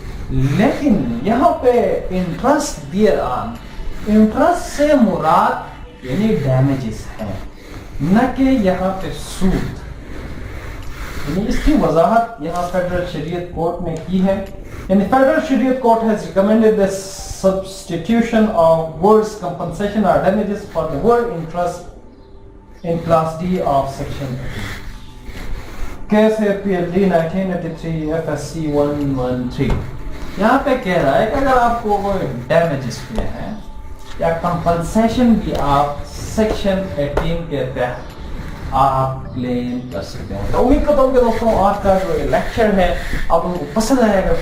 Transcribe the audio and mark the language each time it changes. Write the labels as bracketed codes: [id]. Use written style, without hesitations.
[ur] لیکن یہاں پہ انٹرسٹ دیئر آن انٹرسٹ سے مراد یعنی ڈیمیجز ہیں نہ کہ یہاں پہ سود. یعنی اس کی وضاحت یہاں فیڈرل شریعت کورٹ نے کی ہے. یعنی فیڈرل شریعت court [en] has recommended the substitution of words compensation or damages for the word interest in class D of section 18. Case PLD 1983 FSC 113. [ur] یہاں پہ کہہ رہا ہے کہ اگر آپ کو کوئی ڈیمیجز ہوئے ہیں یا کمپنسیشن بھی آپ سیکشن 18 کے تحت آپ کلیم کر سکتے ہیں. تو امید کرتا ہوں کہ دوستوں آج کا جو لیکچر ہے آپ ان کو پسند آئے گا.